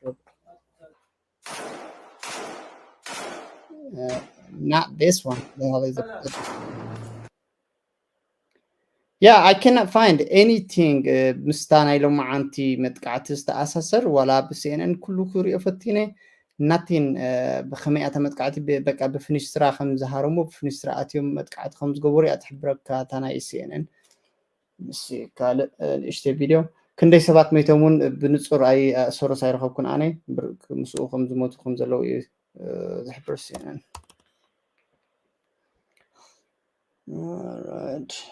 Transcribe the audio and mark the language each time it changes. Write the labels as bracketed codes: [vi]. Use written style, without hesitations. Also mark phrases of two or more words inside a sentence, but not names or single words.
[en] not this one the hell is it yeah I cannot find anything مستانا [ti] ኢሎም ማዓንቲ መጥቃዕቲ ዝተኣሳሰር ወላ ብሲኤንኤን ኩሉ ክሪኦ ፈቲነ nothing ብኸመይኣተ መጥቃዕቲ በቃ ብፍንስትራ ከም ዝሃረሙ ብፍንስትራ ኣትዮም መጥቃዕቲ ከም ዝገበሩ እያ ትሕብረካ እታ ናይ ሲኤንኤን ምስ ካልእ ንእሽተ ቪድዮ ክንደይ ሰባት መይቶም እውን ብንጹር ኣይ ሶሮስ ኣይረኸብኩን ኣነ ምስኡ ከም ዝሞቱ ከም ዘለዉ እዩ ዝሕብር ሲኤንኤን [en] all right